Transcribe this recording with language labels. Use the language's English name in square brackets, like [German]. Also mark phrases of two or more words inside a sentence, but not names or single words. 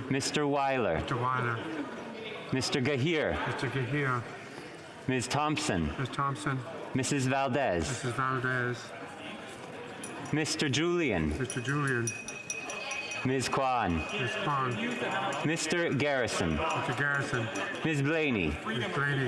[English] Mr. Weiler. Mr. Weiler. Mr. Gahir. Mr. Gahir. Ms. Thompson. Ms. Thompson. Mrs. Valdez. Mrs. Valdez. Mr. Julian. Mr. Julian. Ms. Kwan. Ms. Kwan. Mr. Garrison. Mr. Garrison. Ms. Blaney. Ms. Blaney.